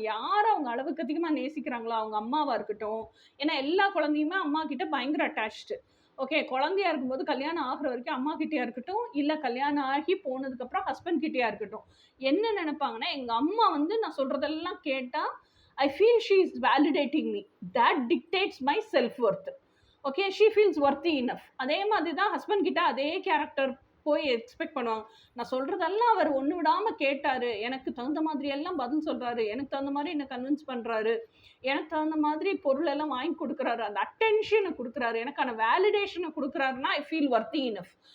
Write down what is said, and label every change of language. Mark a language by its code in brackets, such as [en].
[ta] யார் அவங்க அளவுக்கு அதிகமாக நேசிக்கிறாங்களோ, அவங்க அம்மாவாக இருக்கட்டும், ஏன்னா எல்லா குழந்தையுமே அம்மா கிட்ட பயங்கர அட்டாச்டு. ஓகே, குழந்தையா இருக்கும்போது கல்யாணம் ஆகிற வரைக்கும் அம்மா கிட்டேயா இருக்கட்டும், இல்லை கல்யாணம் ஆகி போனதுக்கப்புறம் ஹஸ்பண்ட் கிட்டேயா இருக்கட்டும், என்ன நினைப்பாங்கன்னா, எங்கள் அம்மா நான் சொல்கிறதெல்லாம் கேட்டால் [en] I feel she is validating me. That dictates my self-worth. Okay, she feels worthy enough. [ta] அதே மாதிரி தான் ஹஸ்பண்ட் கிட்ட அதே கேரக்டர் போய் எக்ஸ்பெக்ட் பண்ணுவாங்க. நான் சொல்கிறதெல்லாம் அவர் ஒன்று விடாமல் கேட்டார், எனக்கு தகுந்த மாதிரி எல்லாம் பதில் சொல்கிறாரு, எனக்கு தகுந்த மாதிரி என்னை கன்வின்ஸ் பண்ணுறாரு, எனக்கு தகுந்த மாதிரி பொருளெல்லாம் வாங்கி கொடுக்குறாரு, அந்த அட்டென்ஷனை கொடுக்குறாரு, எனக்கான வேலிடேஷனை கொடுக்குறாருன்னா [en] I feel worthy enough.